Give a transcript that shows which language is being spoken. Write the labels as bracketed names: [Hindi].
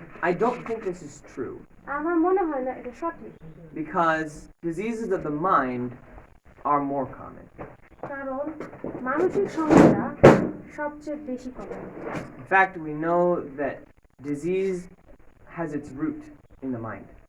[English] I don't think this is true. [Bangla] আমার মনে হয় না এটা সঠিক। [English] Because diseases of the mind are more common. [Bangla] কারণ মানসিক সমস্যা সবচেয়ে বেশি common. [English] In fact, we know that disease has its root in the mind.